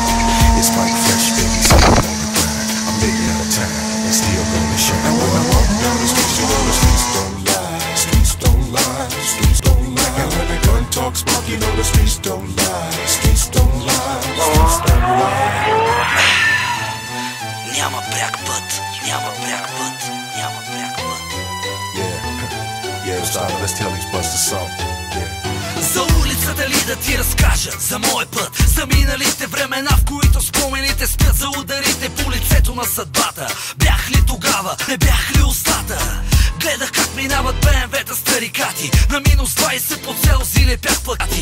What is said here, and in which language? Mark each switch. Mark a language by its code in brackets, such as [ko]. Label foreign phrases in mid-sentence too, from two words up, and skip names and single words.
[en] It's Mike Fresh, baby, so I'm on the grind. I'm making out of time and still gonna shine. And when I walk down the streets, you know the streets don't lie. Streets don't lie, streets don't lie. And when the gun talk smoke, you know the streets don't lie. Streets don't lie, streets don't lie. [bg] Няма пряк път, няма пряк път, няма пряк път. [en] Yeah, it's time, let's tell these busters something. Yeah. [bg] За улицата ли да ти разкажа за мой път, за миналите времена, в които спомените спят, за ударите по лицето на съдбата. Бях ли тогава, не бях ли устата? Гледах как минават БМВ-та старикати, на минус 20 по цел зилепях плакати.